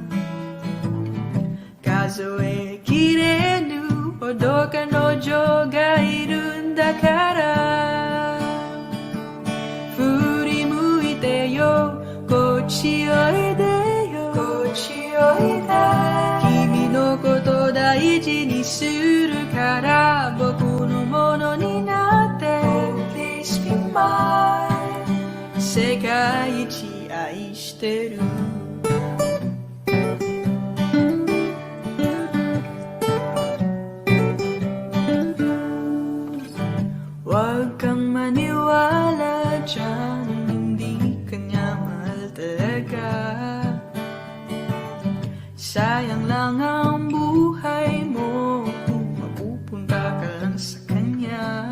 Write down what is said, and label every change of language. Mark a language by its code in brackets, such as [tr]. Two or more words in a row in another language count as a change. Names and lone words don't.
[ja] 数えきれぬほど彼女がいるんだから、振り向いてよこっちおいでよこっちおいで。君のこと大事にするから僕のものになって [en] Please be mine。 [ja] 世界一愛してる。 [tl] Huwag kang maniwala dyan, hindi ka niya mahal talaga. Sayang lang ang buhay mo kung mapupunta ka lang sa kanya.